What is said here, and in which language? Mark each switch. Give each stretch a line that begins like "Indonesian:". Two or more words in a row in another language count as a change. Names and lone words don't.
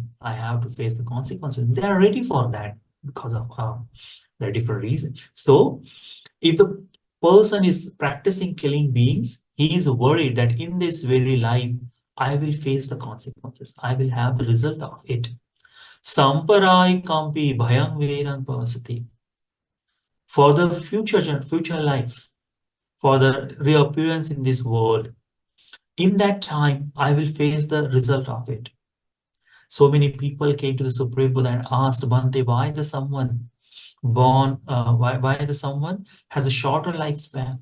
English: I have to face the consequences. They are ready for that because of their different reasons. So if the person is practicing killing beings, he is worried that in this very life, I will face the consequences. I will have the result of it.
Pali: Samparai kampi bhayang vedan pavasati.
English: For the future life, for the reappearance in this world, in that time, I will face the result of it. So many people came to the Supreme Buddha and asked, Bhante, why the someone why the someone has a shorter lifespan?